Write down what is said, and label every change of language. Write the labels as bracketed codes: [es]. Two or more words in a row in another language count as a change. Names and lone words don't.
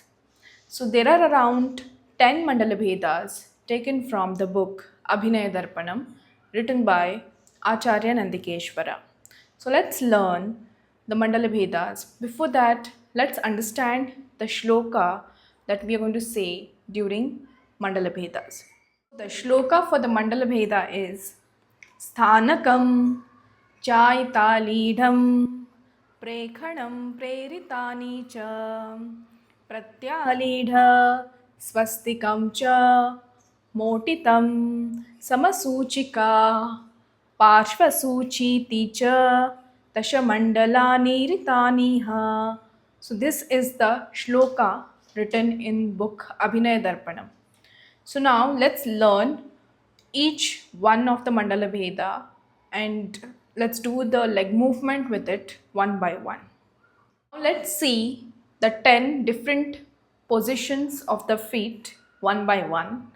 [en] So there are around 10 mandala Vedas taken from the book Abhinaya Darpanam written by Acharya Nandikeshwara. So let's learn the mandala Vedas. Before that, let's understand the shloka that we are going to say during mandala Vedas. The shloka for the mandala Veda is [sa] स्थानकं चैतालीढं प्रेङ्खणं प्रेरितानि च प्रत्यालीढ स्वस्तिकं च मोटितं समसूचिका पार्श्वसूचीति च दशमण्डलानि ईरितानि ह. [en] So this is the shloka written in book Abhinaya Darpanam. So now let's learn each one of the Mandala Bheda and let's do the leg movement with it one by one. Now let's see the 10 different positions of the feet one by one.